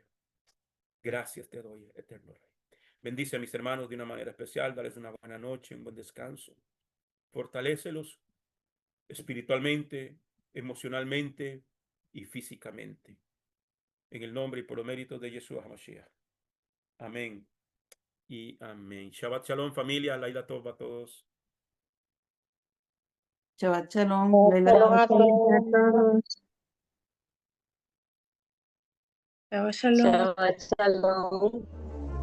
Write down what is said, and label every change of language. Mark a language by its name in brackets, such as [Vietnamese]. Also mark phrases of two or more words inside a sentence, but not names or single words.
[Spanish] Gracias te doy, eterno Rey. Bendice a mis hermanos de una manera especial, dales una buena noche, un buen descanso. Fortalécelos espiritualmente, emocionalmente y físicamente. En el nombre y por los méritos de Yeshua HaMashiach. Amén y amén. [Hebrew] שבת שלום, [Spanish] familia. [Hebrew] לילה טוב [Spanish] a todos. [Hebrew] שבת שלום. Shalom Laila [Spanish] a todos. [Hebrew] שבת שלום. שבת שלום.